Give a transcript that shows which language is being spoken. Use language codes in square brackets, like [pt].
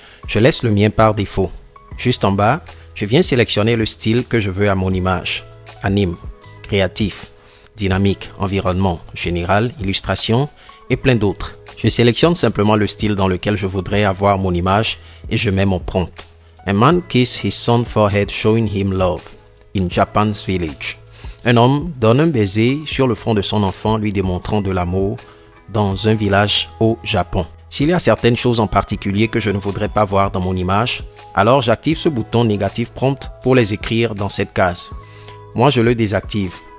[fr] Je laisse le mien par défaut. Juste en bas, je viens sélectionner le style que je veux à mon image. Anime, créatif, dynamique, environnement, général, illustration et plein d'autres. Je sélectionne simplement le style dans lequel je voudrais avoir mon image et je mets mon prompt. [en] A man kissed his son's forehead showing him love in Japan's village. [fr] Un homme donne un baiser sur le front de son enfant lui démontrant de l'amour dans un village au Japon. S'il y a certaines choses en particulier que je ne voudrais pas voir dans mon image, alors j'active ce bouton négatif prompt pour les écrire dans cette case. Moi, je le désactive.